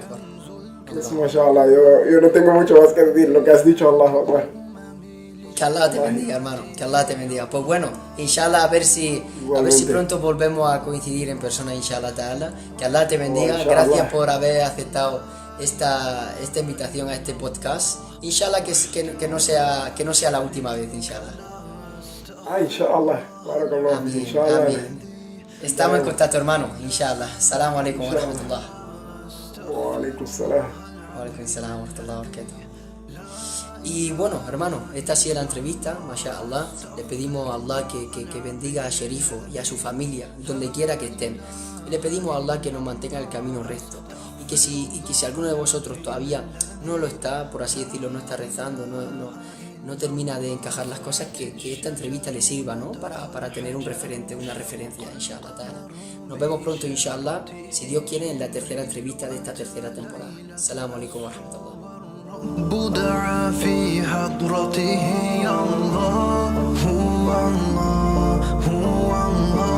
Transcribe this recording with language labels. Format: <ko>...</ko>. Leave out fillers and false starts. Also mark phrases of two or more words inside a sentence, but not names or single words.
<es>Es mashallah, yo no tengo mucho más que decir, lo que has dicho,</es> <ar>الله أكبر.</ar> <es>Que Allah te bendiga, hermano, que Allah te bendiga. Pues bueno, inshallah, a ver si pronto volvemos a coincidir en persona,</es> <ar>إن شاء الله تعالى.</ar> <es>Que Allah te bendiga, gracias por haber aceptado esta invitación a este podcast. Inshallah que no sea la última vez, inshallah.</es> <ar>إن شاء الله، بارك الله، إن شاء الله.</ar> <es>Amén. Estamos en contacto, hermano, inshallah.</es> <ar>السلام عليكم ورحمة الله. وعليكم السلام. وعليكم السلام ورحمة الله وبركاته.</ar> <es>Y bueno, hermano, esta ha sido la entrevista, mashallah. Le pedimos a Allah que bendiga a Sherifo y a su familia, donde quiera que estén. Y le pedimos a Allah que nos mantenga el camino recto. Y que si alguno de vosotros todavía no lo está, por así decirlo, no está rezando, no termina de encajar las cosas, que esta entrevista le sirva, ¿no? Para tener un referente, una referencia,</es> <ar>إن شاء الله تعالى.</ar> <es>Nos vemos pronto, inshallah, si Dios quiere, en la tercera entrevista de esta tercera temporada.</es> <ar>السلام عليكم ورحمة الله. بدع في حضرته الله هو الله هو الله</ar>